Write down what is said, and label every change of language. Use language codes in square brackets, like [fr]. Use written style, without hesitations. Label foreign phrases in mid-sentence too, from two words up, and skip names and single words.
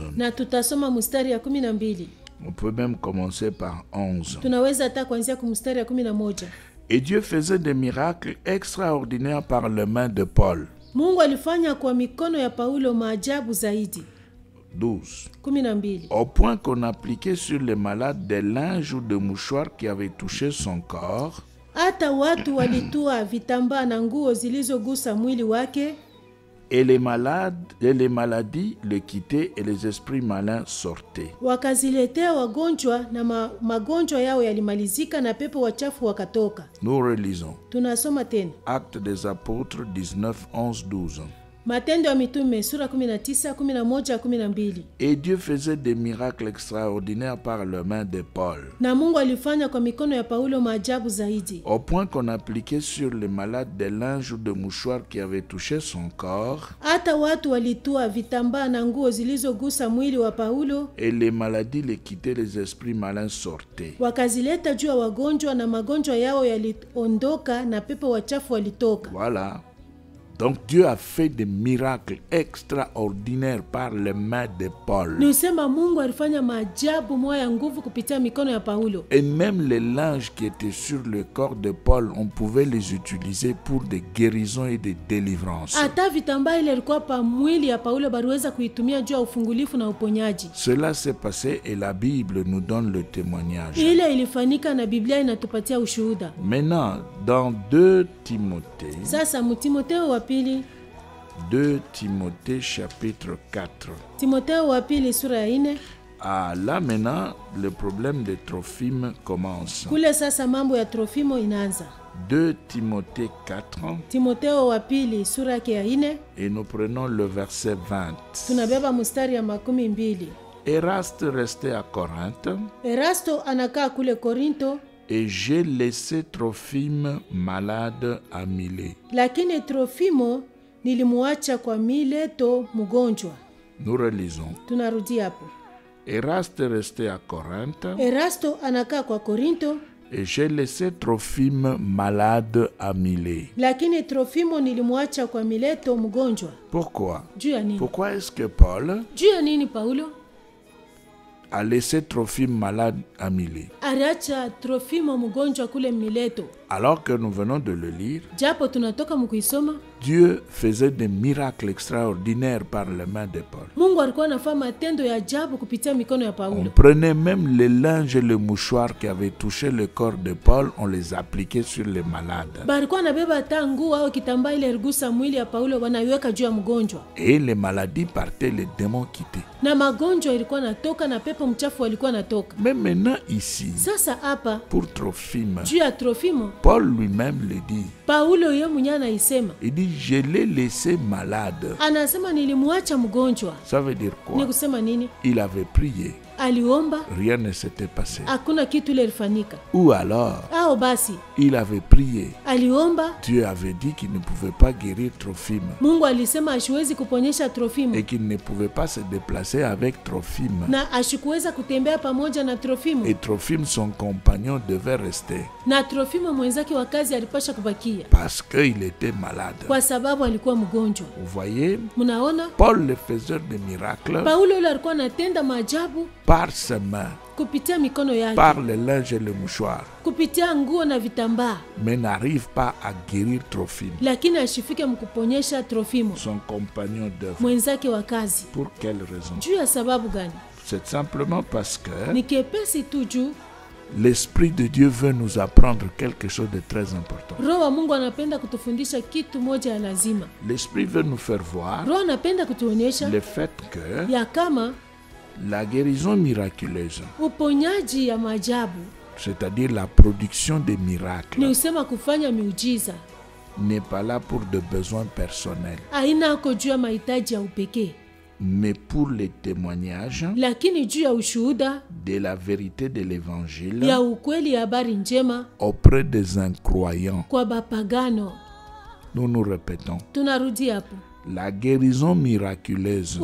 [sw] na tutasoma mstari ya 12. [fr] On peut même commencer par 11. [sw] Tunaweza hata kuanzia kumstari ya 11. [fr] Et Dieu faisait des miracles extraordinaires par les mains de Paul. [sw] Mungu alifanya kwa mikono ya Paulo maajabu zaidi. 12. 12. [fr] Au point qu'on appliquait sur les malades des linges ou des mouchoirs qui avaient touché son corps, [sw] Hata watu walitua vitambaa na nguo zilizogusa mwili wake, [fr] et les maladies le quittaient et les esprits malins sortaient. [sw] wakaziletea wagonjwa na magonjwa yao yalimalizika na pepo wachafu wakatoka. [fr] Nous relisons. [sw] Tunasoma tena [fr] Actes des Apôtres 19, 11, 12. [sw] Matendo ya Mitume sura 19, 11, 12. [fr] Et Dieu faisait des miracles extraordinaires par les mains de Paul, [sw] Na Mungu alifanya kwa mikono ya Paulo maajabu zaidi, [fr] au point qu'on appliquait sur les malades des linges ou des mouchoirs qui avaient touché son corps, [sw] hata watu walitua vitambaa na nguo zilizogusa mwili wa Paulo, [fr] et les maladies les quittaient, les esprits malins sortaient. [sw] wakazileta juu ya wagonjwa na magonjwa yao yaliondoka na pepo wachafu walitoka. [fr] Voilà. Donc Dieu a fait des miracles extraordinaires par les mains de Paul. [sw] Ni usema Mungu alifanya maajabu moya ya nguvu kupitia mikono ya Paulo. [fr] Et même les linges qui étaient sur le corps de Paul, on pouvait les utiliser pour des guérisons et des délivrances. [sw] Hata vitambaa ile ilikuwa pa mwili ya Paulo baliweza kuitumia juu ya ufungulifu na uponyaji. [fr] Cela s'est passé et la Bible nous donne le témoignage. [sw] Ile ilifanyika na Biblia inatupatia ushuhuda. [fr] Maintenant, dans 2 Timothée, [sw] Sasa Timotheo wa pili [fr] 2 Timothée chapitre 4. [sw] Timotheo wa pili sura ya 4. [fr] Ah, là maintenant, le problème de Trophime commence. [sw] Kule sasa mambo ya Trofimo inaanza. [fr] 2 Timothée 4. [sw] Timotheo wa pili sura yake ya 4. [fr] Et nous prenons le verset 20. [sw] Tunabeba mstari ya 12. [fr] Eraste restait à Corinthe. [sw] Erasto anakaa kule Korinto, [fr] Et j'ai laissé Trophime malade à Milet. [sw] lakini Trofimo nilimuacha kwa Mileto mgonjwa. [fr] Nous relisons. [sw] Tunarudi hapo. [fr] Eraste restait à Corinthe. [sw] Erasto anakaa kwa Korinto, [fr] Et j'ai laissé Trophime malade à Milet. [sw] lakini Trofimo nilimuacha kwa Mileto mgonjwa. [fr] Pourquoi? [sw] Juu ya nini? [fr] Pourquoi est-ce que Paul [sw] Juu ya nini Paulo [fr] a laissé Trophime malade à Milet? [sw] aliacha Trofimo mgonjwa kule Mileto? [fr] Alors que nous venons de le lire, [sw] Japo tunatoka mkuisoma, [fr] Dieu faisait des miracles extraordinaires par les mains de Paul. [sw] Mungu alikuwa anafanya matendo ya ajabu kupitia mikono ya [fr] On [sw] Paulo. [fr] prenait même les linges et les mouchoirs qui avaient touché le corps de Paul, on les appliquait sur les malades. [sw] Balikuwa anabeba hata nguo au kitambaa ile iligusa mwili ya Paulo wanaiweka juu ya mgonjwa. [fr] Et les maladies partaient, les démons quittaient. [sw] Na magonjwa ilikuwa natoka na pepo mchafu walikuwa natoka. [fr] Mais maintenant ici, [sw] Sasa hapa [fr] pour Trophime, [sw] juu ya Trofimo, [fr] Paul lui-même le dit. [sw] Paulo yeye mwenyewe anaisema. [fr] Il dit, je l'ai laissé malade. [sw] Anasema nilimuacha mgonjwa. [fr] Ça veut dire [sw] Ni [fr] quoi? [sw] kusema nini? [fr] Il avait prié, [sw] Aliomba, [fr] rien ne s'était passé. [sw] hakuna kitu ile ilifanyika. [fr] Ou alors, [sw] Au basi [fr] il avait prié. [sw] aliomba, [fr] Dieu avait dit qu'il ne pouvait pas guérir Trophime [sw] Mungu alisema asiwezi kuponyesha Trofimo [fr] et qu'il ne pouvait pas se déplacer avec Trophime. [sw] na ashikuweza kutembea pamoja na Trofimo, [fr] Et Trophime, son compagnon, devait rester [sw] na Trofimo mwenzake wa kazi alipasha kubakia [fr] parce qu'il était malade. [sw] kwa sababu alikuwa mgonjwa. [fr] Vous voyez, [sw] Mnaona, [fr] Paul, le faiseur de miracles, [sw] Paulo yule alikuwa anatenda maajabu [fr] par ses mains, [sw] kupitia mikono yake, [fr] par les linges et les mouchoirs, [sw] kupitia nguo na vitambaa, [fr] mais n'arrive pas à guérir Trophime, [sw] lakini ashifike mkuponyesha Trofimo [fr] son compagnon d'œuvre. [sw] mwenzake wa kazi. [fr] Pour quelle raison? [sw] Juu ya sababu gani? [fr] C'est simplement parce que [sw] Ni kepesi tu juu [fr] l'Esprit de Dieu veut nous apprendre quelque chose de très important. [sw] Roho wa Mungu anapenda kutufundisha kitu moja ya lazima. [fr] L'Esprit veut nous faire voir [sw] Roho anapenda kutuonyesha [fr] le fait que [sw] ya kama [fr] la guérison miraculeuse, [sw] uponyaji ya maajabu, [fr] c'est-à-dire la production des [sw] ni [fr] miracles, [sw] usema kufanya miujiza, [fr] n'est pas là pour des besoins personnels, [sw] haina ako juu ya mahitaji ya upekee, [fr] mais pour les témoignages [sw] lakini juu ya ushuhuda [fr] de la vérité de l'Évangile [sw] ya ukweli ya habari njema [fr] auprès des incroyants. [sw] kwa bapagano. [fr] Nous nous répétons, [sw] Tunarudi hapo, [fr] la guérison miraculeuse